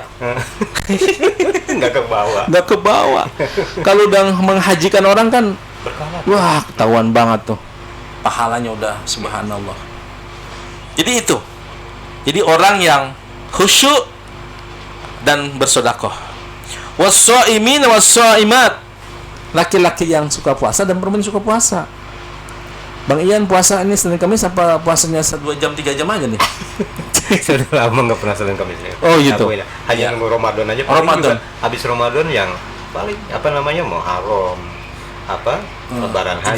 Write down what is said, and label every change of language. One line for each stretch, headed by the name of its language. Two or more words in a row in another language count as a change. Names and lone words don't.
Indonesian: Nggak ke bawah. Nggak ke bawah. Kalau udah menghajikan orang kan, Berkah. wah ketahuan banget tuh. Pahalanya udah subhanallah. Jadi itu. Jadi orang yang khusyuk dan bersedekah.
Arabic: والصائمين والصائمات.
Indonesian: Laki-laki yang suka puasa dan perempuan yang suka puasa. Bang Ian puasa ini Senin Kamis apa puasanya 2 jam 3 jam aja nih? Sudah lama nggak pernah Senin Kamis. Oh, gitu. Hanya Ya. nunggu Ramadan aja. Ramadan. Juga habis Ramadan yang paling apa namanya Muharram, Lebaran Haji,